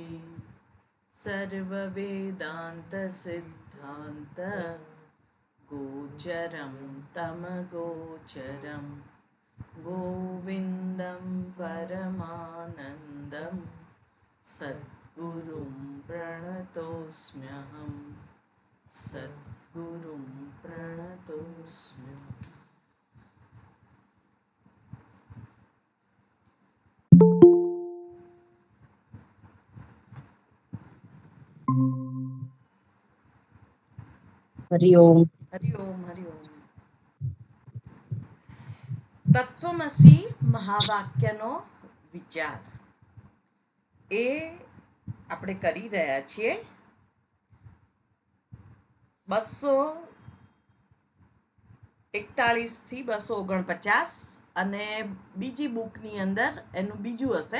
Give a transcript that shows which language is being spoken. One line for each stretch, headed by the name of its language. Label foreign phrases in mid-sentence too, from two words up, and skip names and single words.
Sanskrit: सर्ववेदान्तसिद्धान्त गोचरं तमगोचरं गोविन्दं परमानन्दं सद्गुरुं प्रणतोऽस्म्यहं सद्गुरुं प्रणतोऽस्म्यहम्। हरि ओम। हरि ओम हरि ओम।
Gujarati: તત્વમસી મહાવાક્યનો વિચાર એ આપણે કરી રહ્યા છીએ 241 થી 249 અને બીજી બુકની અંદર એનું બીજું હશે.